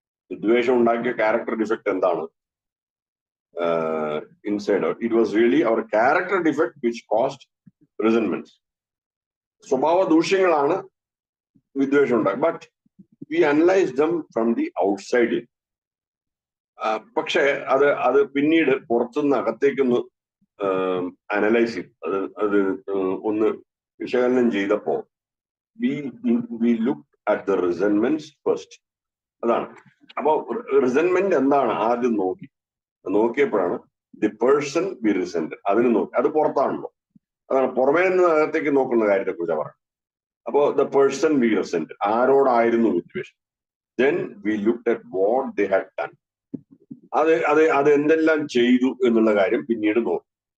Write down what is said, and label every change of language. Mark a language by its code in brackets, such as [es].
[ml] വിദ്വേഷം ഉണ്ടാക്കിയ character defect എന്താണ്? [en] Inside out. It was really our character defect which caused resentments. [ml] സ്വഭാവ ദൂഷ്യങ്ങളാണ് വിദ്വേഷം ഉണ്ടാക്കുക. [en] But we analyze them from the outside in. [ml] പക്ഷെ അത് പിന്നീട് പുറത്തുനിന്ന് അകത്തേക്കൊന്ന് അനലൈസ് ചെയ്തു, അത് ഒന്ന് വിശകലനം ചെയ്തപ്പോ [en] we looked at the resentments first. [ml] അതാണ്. അപ്പൊ റിസെന്റ്മെന്റ് എന്താണ് ആദ്യം നോക്കിയപ്പോഴാണ് [en] the person we resented. [ml] അതിന് നോക്കി. അത് പുറത്താണല്ലോ. അതാണ് പുറമേ നിന്ന് അകത്തേക്ക് നോക്കുന്ന കാര്യത്തെ കുറിച്ച് പറയുന്നത്. [en] അപ്പോ the person we resented, [ml] ആരോടായിരുന്നു വിദ്വേഷം. [en] Then we looked at what they had done. [ml] അത് എന്തെല്ലാം ചെയ്തു എന്നുള്ള കാര്യം പിന്നീട് നോക്കി.